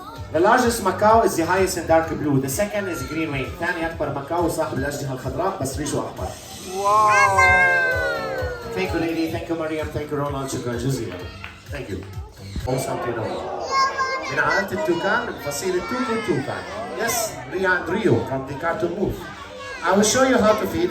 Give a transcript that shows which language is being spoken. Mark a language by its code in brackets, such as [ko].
[en] The largest macaw is the highest in dark blue. The second is green wing. [ar] ثاني أكبر ماكاو صاحب الأجنحة الخضراء بس ريشه أحمر. [en] Wow! Thank you, lady. Thank you, Mariam. Thank you, Ronald. شكرا جزيلا. Thank you. Constantino. [ar] من عائلة التوكان من فصيلة توكان. [en] Yes, Rio from the cartoon move. I will show you how to feed.